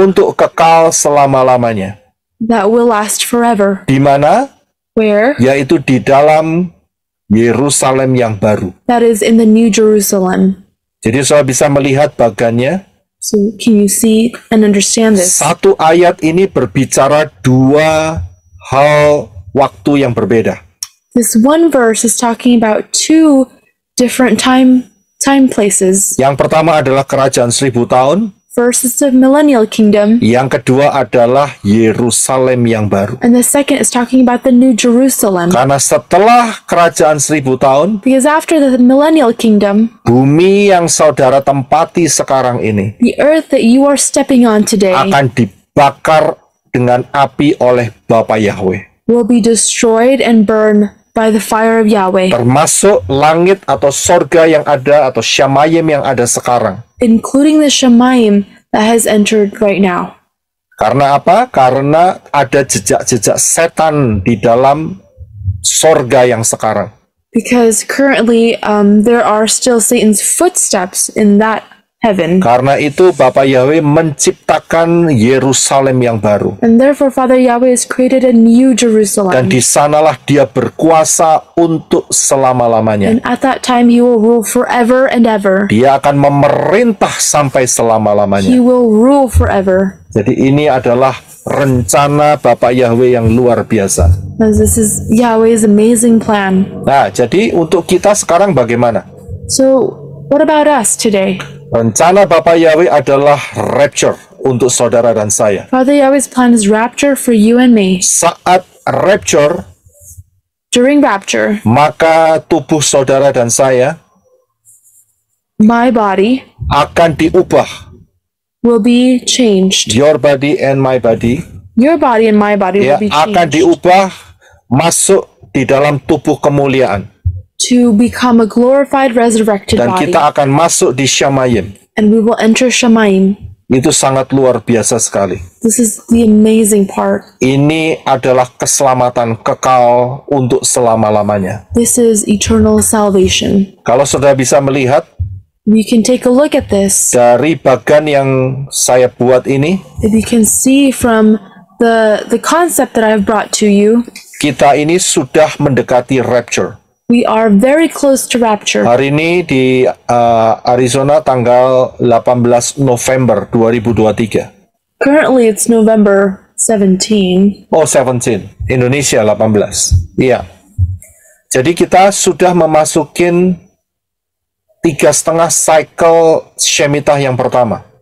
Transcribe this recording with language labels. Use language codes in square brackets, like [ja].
[id] untuk kekal selama-lamanya. [en] that will last forever. [id] Di mana? [en] Where? [id] Yaitu di dalam Yerusalem yang baru. [en] That is in the New Jerusalem. [id] Jadi saya bisa melihat bagannya. [en] So can you see and understand this? [id] Satu ayat ini berbicara dua hal waktu yang berbeda. [en] This one verse is talking about two different time places. [id] Yang pertama adalah kerajaan 1000 tahun. [en] First is the millennial kingdom, [id] Yang kedua adalah Yerusalem yang baru. [en] and the second is talking about the New Jerusalem. [id] Karena setelah kerajaan 1000 tahun, [en] Because after the millennial kingdom, [id] bumi yang saudara tempati sekarang ini [en] the earth that you are stepping on today [id] akan dibakar dengan api oleh Bapa Yahweh. [en] will be destroyed and burned by the fire of Yahweh, [id] Termasuk langit atau sorga yang ada atau Syamayim yang ada sekarang. [en] including the Shemaim that has entered right now. [id] Karena apa? Karena ada jejak-jejak setan di dalam sorga yang sekarang. [en] Because currently there are still Satan's footsteps in that heaven. [id] Karena itu Bapa Yahweh menciptakan Yerusalem yang baru. [en] And therefore Father Yahweh has created a new [id] Dan [en] Jerusalem. [id] di sanalah dia berkuasa untuk selama-lamanya. [en] And at that time he will rule forever and ever. [id] Dia akan memerintah sampai [en] He [id] selama-lamanya. [en] will rule forever. [id] Jadi ini adalah rencana Bapa Yahweh yang luar biasa. [en] As this is Yahweh's amazing plan. [id] Nah, jadi untuk kita sekarang bagaimana? [en] So what about us today? [id] Rencana Bapa Yahweh adalah rapture untuk saudara dan saya. [en] Father Yahweh's plan is rapture for you and me. [id] Saat rapture, [en] During rapture, [id] maka tubuh saudara dan saya [en] My body [id] akan diubah. [en] will be changed. Your body and my body Your body and my body [id] ya [en] will be [id] akan [en] changed [id] diubah masuk di dalam tubuh kemuliaan. [en] to become a glorified, resurrected [id] Dan [en] body. [id] kita akan masuk di Shamayim. [en] And we will enter Shemaim. [id] Itu sangat luar biasa sekali. [en] This is the amazing part. [id] Ini adalah keselamatan kekal untuk selama-lamanya. [en] This is eternal salvation. [id] Kalau saudara bisa melihat [en] You can take a look at this. [id] dari bagan yang saya buat ini, [en] If you can see from the concept that I've brought to you, [id] kita ini sudah mendekati rapture. [en] we are very close to rapture. [id] Hari ini di Arizona tanggal 18 November 2023. [en] Currently, it's November 17. [id] Oh, 17. Indonesia 18. Iya. Jadi kita sudah memasukin 3,5 cycle Shemitah yang pertama.